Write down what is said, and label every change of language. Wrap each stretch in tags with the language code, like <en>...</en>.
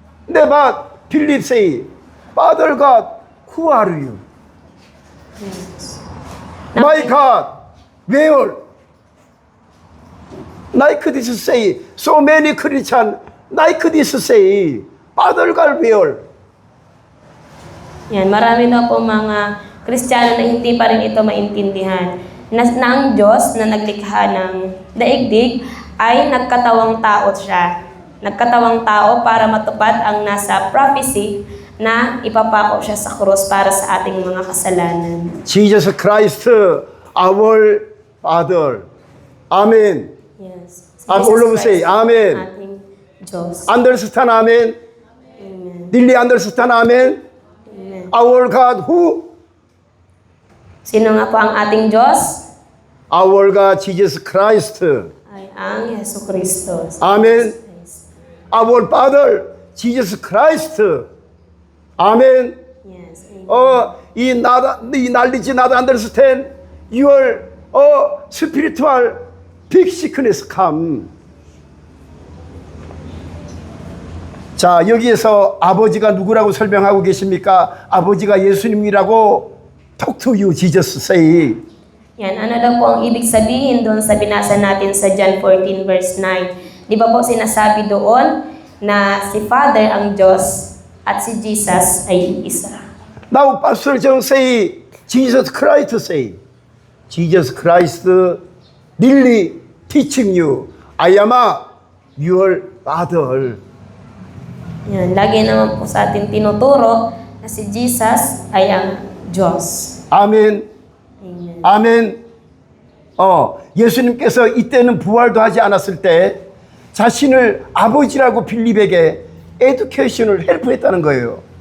<en>Never believe say, Father God, who are you? Yes. My God, where? Like this say, so many Christian, like this say, Father God, where?</en> <tl>Yan, marami na po mga Kristiyano na hindi pa rin ito maintindihan. Na ang Diyos na naglikha ng daigdig ay nagkatawang tao siya. Nagkatawang tao para matupad ang nasa prophecy na ipapako siya sa krus para sa ating mga kasalanan.</tl> <en>Jesus Christ, our Father. Amen. Yes.</en> <tl>Si</tl> <en>All of us say, Christ, Amen.</en> <tl>ating Diyos.</tl> <en>Understand, Amen. Amen. Really understand, Amen. Amen. Our God, who?</en> <tl>Sino nga po ang ating Diyos?</tl> <en>Our God, Jesus Christ.</en> <tl>Ay ang Yesu Kristo. Amen.</tl> <en>Our Father, Jesus Christ. Amen. Yes. Amen.</en> <ko>이</ko> <en>knowledge not understand your spiritual big sickness come.</en> <ko>자, 여기에서 아버지가 누구라고 설명하고 계십니까? 아버지가 예수님이라고</ko> <en>talk to you, Jesus say.</en> <tl>Yan, ano daw po ang ibig sabihin doon sa binasa natin sa John 14 verse 9? Di ba po sinasabi doon na si Father ang Diyos at si Jesus ay isa?</tl> <en>Now, Pastor John say, Jesus Christ say. Jesus Christ really teaching you, I am your Father.</en> <tl>Yan, lagi naman po sa atin tinuturo na si Jesus ay ang Diyos. 아멘. Amen. 아멘.</tl> <ko>예수님께서 이때는 부활도 하지 않았을 때 자신을 아버지라고 빌립에게 에듀케이션을 헬프했다는 거예요.</ko>